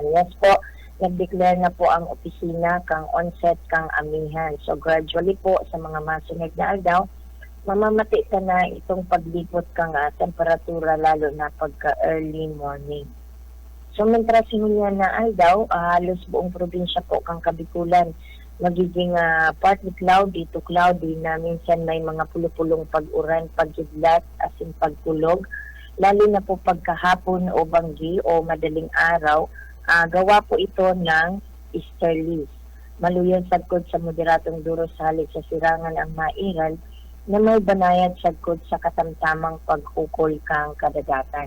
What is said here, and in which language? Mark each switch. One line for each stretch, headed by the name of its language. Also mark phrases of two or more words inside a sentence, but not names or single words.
Bikol: Yes po, nag-declare na po ang opisina kang onset kang amihan. So gradually po sa mga masunod na aldaw, mamamati ka na itong paglipot kang temperatura lalo na pagka
English: early morning.
Bikol: So mentras niya na aldaw, halos buong probinsya po kang Kabikulan magiging
English: partly cloudy to cloudy
Bikol: na minsan may mga pulupulong pag-uran, pagkidlat, asin pagkulog, lalo na po pagkahapon o banggi o
Filipino: madaling araw,
Bikol: gawa po ito ng easterlies. Maluyan sagkod sa moderatong duro sa halik sa sirangan ang mairal na may banayad sagkod sa katamtamang paghukol kang kadagatan.